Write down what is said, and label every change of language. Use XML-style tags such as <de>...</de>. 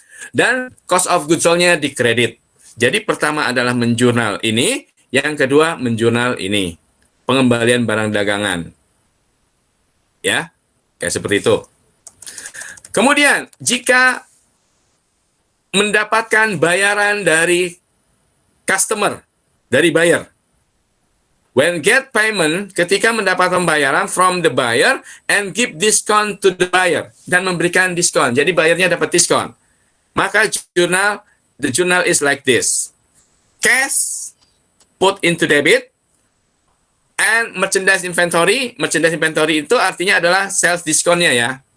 <id>Dan cost of goods sold-nya dikredit. Jadi pertama adalah menjurnal ini, yang kedua menjurnal ini. Pengembalian barang dagangan. Ya, kayak seperti itu. Kemudian, jika mendapatkan bayaran dari customer, dari buyer.</id> <en>When get payment,</en> <id>ketika mendapat pembayaran</id> <en>from the buyer and give discount to the buyer.</en> <id>Dan memberikan diskon. Jadi bayarnya dapat diskon. Maka</id> <en>the journal is like this. Cash put into debit and merchandise inventory.</en> <id>Merchandise inventory itu artinya adalah sales diskonnya ya.</id>